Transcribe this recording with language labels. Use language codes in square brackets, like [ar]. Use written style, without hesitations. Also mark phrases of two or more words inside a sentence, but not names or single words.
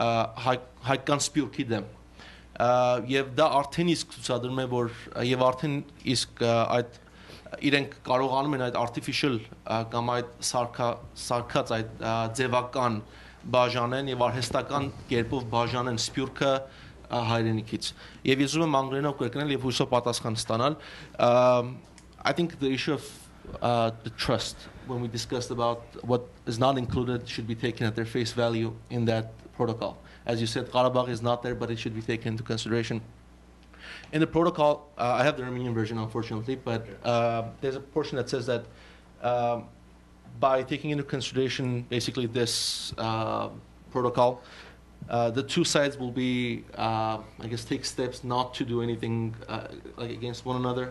[hy] հայկական սպյուրքի դեմ եւ դա արդեն իսկ ցուցադրում է որ եւ արդեն իսկ այդ իրենք կարողանում են այդ artificial կամ այդ սարքած այդ ձևական բաժանեն եւ արհեստական կերպով բաժանեն սպյուրքը հայրենիքից եւ ես ուզում եմ անգլերենով կրկնել եւ հույսով պատասխան ստանալ [en] I think the issue of the trust when we discussed about what is not included should be taken at their face value in that protocol. As you said, Karabakh is not there, but it should be taken into consideration. In the protocol, I have the Armenian version, unfortunately, but there's a portion that says that by taking into consideration basically this protocol, the two sides will be, I guess, take steps not to do anything like against one another.